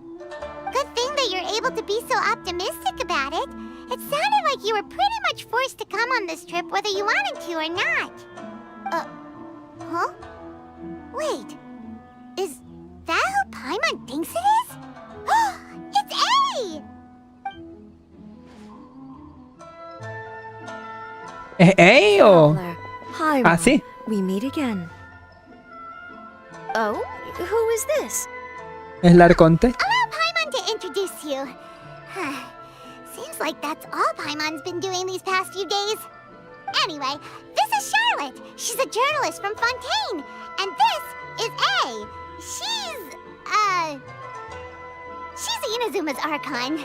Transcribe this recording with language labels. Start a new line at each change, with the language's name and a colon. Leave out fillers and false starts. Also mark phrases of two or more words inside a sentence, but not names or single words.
English: Good thing that you're able to be so optimistic about it. It sounded like you were pretty much forced to come on this trip whether you wanted to or not. Huh? Wait. Is that who Paimon thinks it is? It's A!
Spanish: ¿Eh? ¿O...?
English: Hi,
Spanish: Ah, sí.
English: We meet again. Oh? Who is this?
Spanish: Es la Arconte.
English: Allow Paimon to introduce you. Seems like that's all Paimon's been doing these past few days. Anyway, this is Charlotte. She's a journalist from Fontaine. And this is A. She's Inazuma's Archon.